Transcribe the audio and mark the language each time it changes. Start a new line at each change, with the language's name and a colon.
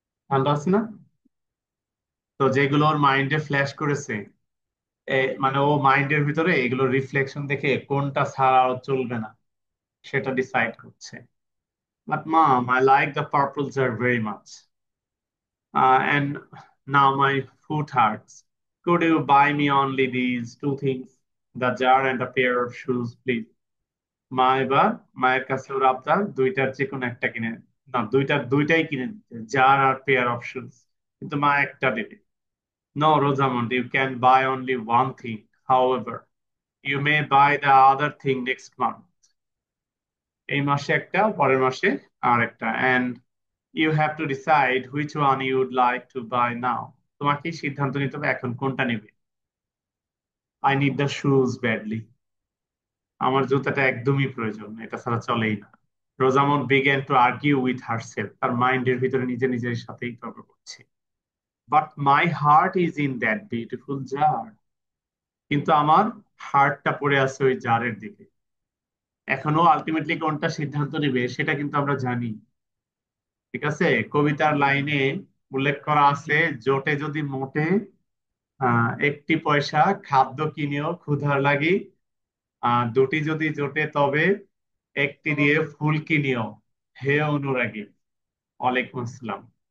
Bangla: ঠান্ডা আছে না? তো যেগুলো ওর মাইন্ডে ফ্ল্যাশ করেছে, মানে ও মাইন্ডের ভিতরে এগুলো রিফ্লেকশন দেখে কোনটা ছাড়া আর চলবে না সেটা ডিসাইড করছে।
English: But mom, I like the purples are very much, and now my foot hurts. Could you buy me only these two things, the jar and a pair of shoes, please?
Bangla: মা এবার মায়ের কাছে ওর আবদার দুইটার যে কোনো একটা কিনে, না দুইটাই কিনে দিতে, jar আর pair of shoes, কিন্তু মা একটা দেবে।
English: No, Rosamond, you can buy only one thing. However, you may buy the other thing next month.
Bangla: এই মাসে একটা, পরের মাসে আর একটা,
English: and you have to decide which one you would like to buy now.
Bangla: তোমাকে সিদ্ধান্ত নিতে হবে এখন কোনটা নেবে।
English: I need the shoes badly.
Bangla: আমার জুতাটা একদমই প্রয়োজন, এটা ছাড়া চলেই না। Rosamund
English: began to argue with herself,
Bangla: তার মাইন্ডের ভিতরে নিজে নিজের সাথেই তর্ক করছে।
English: But my heart is in that beautiful jar.
Bangla: কিন্তু আমার হার্টটা পড়ে আছে ওই জারের দিকে। এখনো আলটিমেটলি কোনটা সিদ্ধান্ত নেবে সেটা কিন্তু আমরা জানি। ঠিক আছে, কবিতার লাইনে উল্লেখ করা আছে, জোটে যদি মোটে একটি পয়সা, খাদ্য কিনেও ক্ষুধার লাগি, দুটি যদি জোটে তবে একটি দিয়ে ফুল কিনিও, হে অনুরাগী। ওয়ালাইকুম আসসালাম।